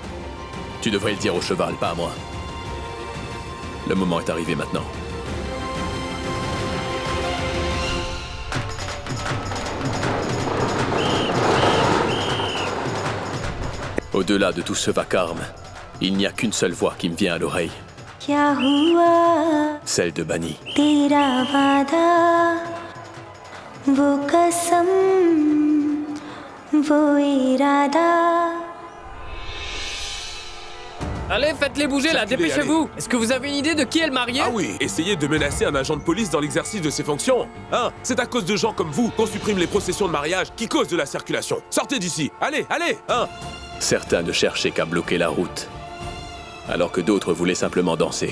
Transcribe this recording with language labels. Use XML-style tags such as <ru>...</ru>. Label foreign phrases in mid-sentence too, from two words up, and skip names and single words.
<fr>Tu devrais le dire au cheval, pas à moi. Le moment est arrivé maintenant. Au-delà de tout ce vacarme, il n'y a qu'une seule voix qui me vient à l'oreille.</fr> <hi>क्या हुआ</hi> <fr>Celle de Bani.</fr> <hi>तेरा वादा वो कसम वो इरादा.</hi> <fr>Allez, faites-les bouger là, dépêchez-vous. Est-ce que vous avez une idée de qui est le marié? Ah oui, essayez de menacer un agent de police dans l'exercice de ses fonctions. Hein? C'est à cause de gens comme vous qu'on supprime les processions de mariage qui causent de la circulation. Sortez d'ici. Allez, allez, hein? Certains ne cherchaient qu'à bloquer la route, alors que d'autres voulaient simplement danser.</fr>